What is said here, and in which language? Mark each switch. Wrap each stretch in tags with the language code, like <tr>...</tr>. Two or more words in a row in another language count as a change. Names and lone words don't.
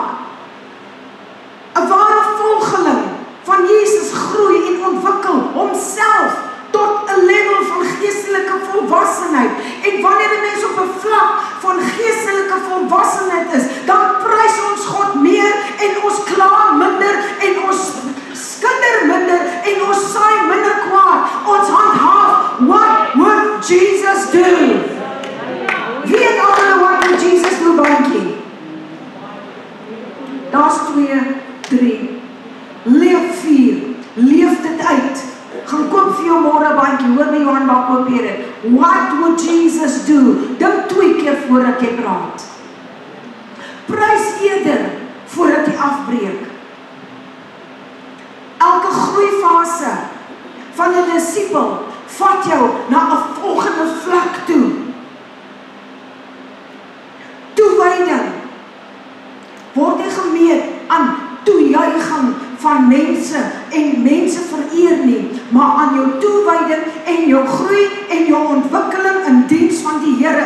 <af>'n Ware volgeling van Jesus groei en ontwikkel homself tot 'n level van geestelike volwassenheid. En wanneer 'n mens op 'n vlak van geestelike volwassenheid is, dan prys ons God meer en ons kla minder en ons skinder minder en ons saai minder kwaad. Ons handhaaf,</af> <en>what would Jesus do?</en> <af>Wie het almal wat</af> <en>would Jesus do,</en> <af>bankie? Daar's 2, 3. Leef 4. Leef dit uit. Gaan koop vir jou môre bandjie, hoor my Johan daar koop hier dit.</af> <en>What would Jesus do?</en> <af>Dink 2 keer voordat jy praat. Prys eerder voordat jy afbreek. Elke groeifase van 'n disipel vat jou na 'n volgende vlak toe. Toewyding word nie gemeet aan toejuiging van mense en mense vereer nie, maar aan jou toewyding en jou groei en jou ontwikkeling in diens van die Here.</af>